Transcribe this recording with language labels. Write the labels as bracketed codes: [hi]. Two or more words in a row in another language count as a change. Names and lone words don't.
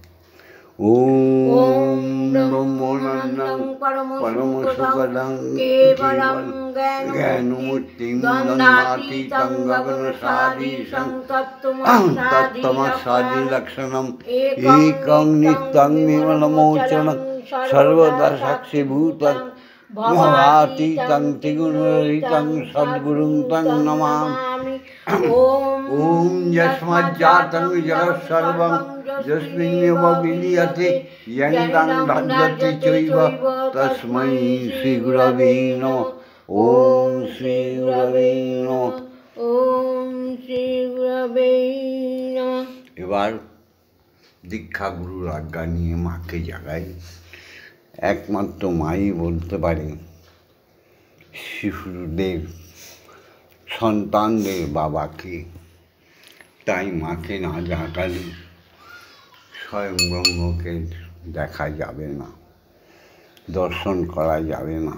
[sa] ওম ব্রহ্মানন্দং পরমসুখদং কেবলং জ্ঞানমূর্তিং দ্বন্দ্বাতীতং গগনসাদৃশং তত্ত্বমসাদিলক্ষণম একং নিত্যং নির্মলমোচনং সর্বদা সাক্ষীভূতং ভবাতীতং ত্রিগুণরহিতং সদ্গুরুং তং নমামি। ওম যস্মাজ্জাतं জগৎ সর্বং यस्मिन्नेव विलीयते यनिदं दह्यते चैव तस्मै श्रीगुरवे नमः। ओम श्री गुरवे नमः। ওম শ্রী গুরবে নমঃ। [bn] এবার দীক্ষা গুরুর আজ্ঞা নিয়ে মাকে জাগাই। একমাত্র মাই বলতে পারে শিশুদের সন্তানদের বাবাকে। তাই মাকে না জাগালে স্বয়ং ব্রহ্মকে দেখা যাবে না, দর্শন করা যাবে না।